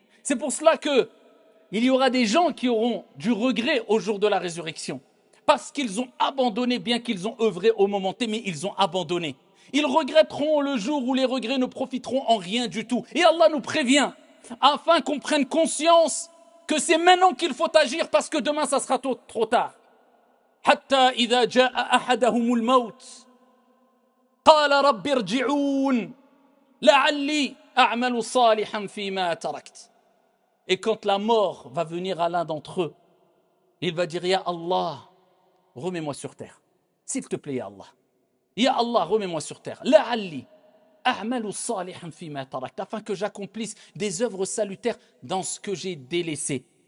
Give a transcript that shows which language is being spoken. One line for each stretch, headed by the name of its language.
French: C'est pour cela que il y aura des gens qui auront du regret au jour de la résurrection. Parce qu'ils ont abandonné, bien qu'ils ont œuvré au moment T, mais ils ont abandonné. Ils regretteront le jour où les regrets ne profiteront en rien du tout. Et Allah nous prévient, afin qu'on prenne conscience que c'est maintenant qu'il faut agir, parce que demain, ça sera trop tard.
Arabic: حتى إذا جاء أحدهم الموت قال رب ارجعون لعلي أعمل صالحا فيما تركت.
French: Et quand la mort va venir à l'un d'entre eux, il va dire, Ya Allah, remets-moi sur terre. S'il te plaît, Ya Allah. Ya Allah, remets-moi sur terre.
Arabic: La'alli a'malu salihan fima tarakt,
French: afin que j'accomplisse des œuvres salutaires dans ce que j'ai délaissé.